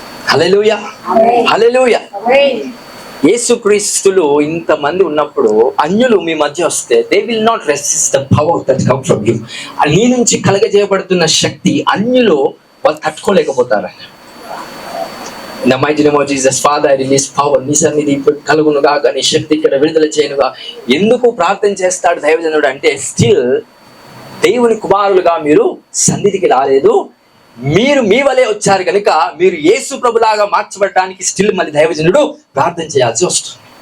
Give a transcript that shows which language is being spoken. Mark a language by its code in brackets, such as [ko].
[en] Hallelujah, hallelujah. [te] యేసుక్రీస్తులు ఇంతమంది ఉన్నప్పుడు అన్యులు మీ మధ్య వస్తే [en] They will not resist the power that come from you. [te] నీ నుంచి కలగజేయబడుతున్న శక్తి అన్యులు వాళ్ళు తట్టుకోలేకపోతారు. [en] In the mighty name of Jesus, Father, I release power. [te] నీ సన్నిధి ఇప్పుడు కలుగునుగా, నీ శక్తి ఇక్కడ విడుదల చేయనుగా. ఎందుకు ప్రార్థన చేస్తాడు దైవజనుడు అంటే, స్టిల్ దేవుని కుమారులుగా మీరు సన్నిధికి రాలేదు, మీరు మీ వలే వచ్చారు కనుక మీరు యేసు ప్రభులాగా మార్చబడడానికి స్టిల్ మళ్ళీ దైవజనుడు ప్రార్థన చేయాల్సి వస్తుంది.